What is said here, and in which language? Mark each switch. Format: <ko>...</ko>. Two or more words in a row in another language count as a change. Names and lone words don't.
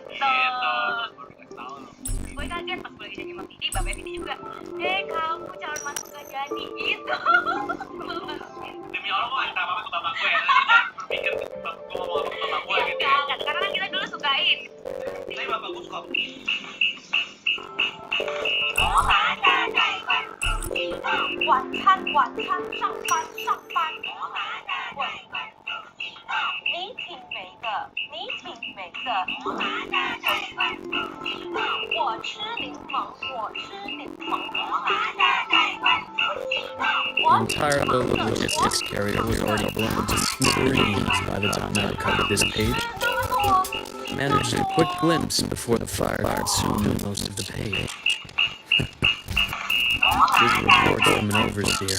<id>Terus baru dikasih tau lo. Gue kaget pas gue lagi jadi sama Vini, bapaknya Vini juga. Kamu calon mantu gak jadi. Gitu. Demi Allah gue minta apa-apa ke bapak gue ya. Jangan berpikir gue ngomong apa ke bapak gue gitu. Enggak, karena kan kita dulu sukain. Tapi bapak gue suka begini.</id> <zh>晚餐，晚餐，上班，上班。你挺美的，你挺美的。我吃柠檬，我吃柠檬。</zh> <en>The entire load of logistics carrier was already blown to smithereens by the time I covered this page. Managed a quick glimpse before the fire consumed most of the page. Here's a report from an overseer.</en>